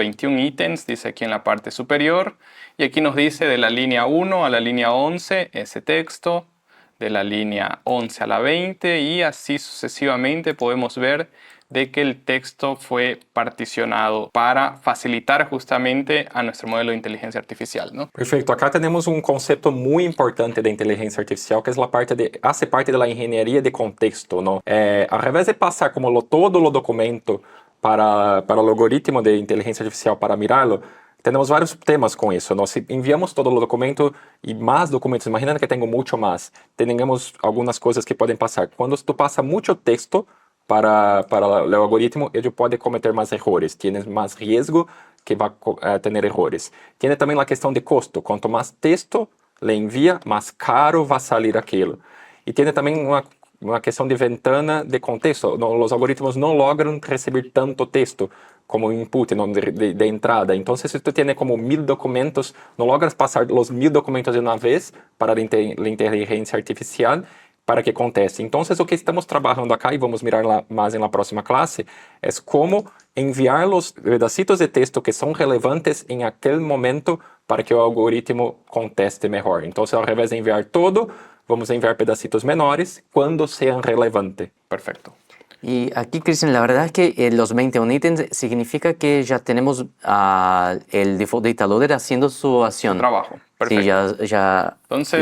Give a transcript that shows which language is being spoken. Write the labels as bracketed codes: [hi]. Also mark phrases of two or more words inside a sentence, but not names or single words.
[es] 21 ítems, dice aquí en la parte superior. Y aquí nos dice de la línea 1 a la línea 11 ese texto, de la línea 11 a la 20, y así sucesivamente podemos ver de que el texto fue particionado para facilitar justamente a nuestro modelo de inteligencia artificial, ¿no? [pt] Perfeito. Acá temos conceito muito importante da inteligência artificial, que [es] hace parte [pt] da engenharia de contexto, ¿no? Ao invés de passar como todo o documento para o algoritmo de inteligência artificial para mirá-lo, temos vários temas com isso. Nós enviamos todo o documento e mais documentos. Imagina que tenho muito mais. Temos algumas coisas que podem passar. Quando tu passa muito texto, [es] para el [pt] algoritmo, ele pode cometer mais errores, tienes mais risco que vai ter errores. Tiene também a questão de custo, quanto mais texto le envia, mais caro vai sair aquilo. E tiene também uma questão de ventana de contexto. Os algoritmos não logram receber tanto texto como input de entrada. Então, se tu tiene como 1000 documentos, não logras passar os 1000 documentos de uma vez para a inteligência artificial para que aconteça. Então, o que estamos trabalhando acá, e vamos mirar mais na próxima classe, é como enviar os pedacitos de texto que são relevantes em aquele momento para que o algoritmo conteste melhor. Então, ao invés de enviar todo, vamos enviar pedacitos menores quando sean relevantes. [es] Perfecto. Y aquí, Cristian, la verdad es que los 21 ítems significa que ya tenemos el default data loader haciendo su acción. Trabajo. Perfecto. Sí, ya Entonces,